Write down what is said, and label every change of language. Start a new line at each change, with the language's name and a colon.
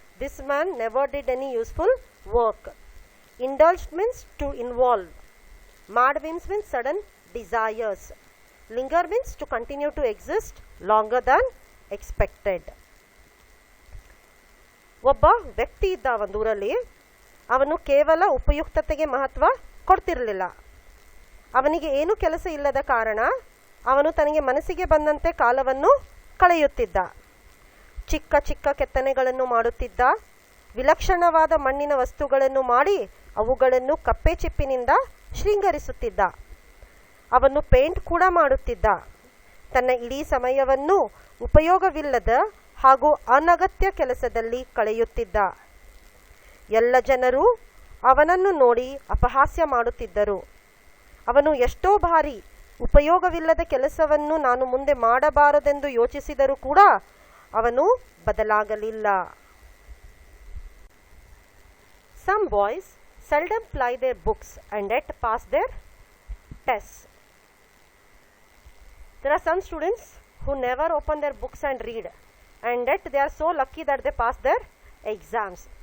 English: This man never did any useful work. Indulged means to involve. Mad whims means sudden desires. Linger means to continue to exist longer than expected.
Kannada: ಒಬ್ಬ ವ್ಯಕ್ತಿ ಇದ್ದ ಒಂದೂರಲ್ಲಿ. ಅವನು ಕೇವಲ ಉಪಯುಕ್ತತೆಗೆ ಮಹತ್ವ ಕೊಡ್ತಿರಲಿಲ್ಲ. ಅವನಿಗೆ ಏನು ಕೆಲಸ ಇಲ್ಲದ ಕಾರಣ ಅವನು ತನಗೆ ಮನಸ್ಸಿಗೆ ಬಂದಂತೆ ಕಾಲವನ್ನು ಕಳೆಯುತ್ತಿದ್ದ. ಚಿಕ್ಕ ಚಿಕ್ಕ ಕೆತ್ತನೆಗಳನ್ನು ಮಾಡುತ್ತಿದ್ದ. ವಿಲಕ್ಷಣವಾದ ಮಣ್ಣಿನ ವಸ್ತುಗಳನ್ನು ಮಾಡಿ ಅವುಗಳನ್ನು ಕಪ್ಪೆ ಚಿಪ್ಪಿನಿಂದ ಶೃಂಗರಿಸುತ್ತಿದ್ದ. ಅವನು ಪೇಂಟ್ ಕೂಡ ಮಾಡುತ್ತಿದ್ದ. ತನ್ನ ಇಡೀ ಸಮಯವನ್ನು ಉಪಯೋಗವಿಲ್ಲದ ಹಾಗೂ ಅನಗತ್ಯ ಕೆಲಸದಲ್ಲಿ ಕಳೆಯುತ್ತಿದ್ದ. ಎಲ್ಲ ಜನರು ಅವನನ್ನು ನೋಡಿ ಅಪಹಾಸ್ಯ ಮಾಡುತ್ತಿದ್ದರು. ಅವನು ಎಷ್ಟೋ ಬಾರಿ ಉಪಯೋಗವಿಲ್ಲದ ಕೆಲಸವನ್ನು ನಾನು ಮುಂದೆ ಮಾಡಬಾರದೆಂದು ಯೋಚಿಸಿದರೂ ಕೂಡ ಅವನು ಬದಲಾಗಲಿಲ್ಲ.
English: Some boys seldom ply their books and yet pass their tests. There are some students who never open their books and read, and yet they are so lucky that they pass their exams.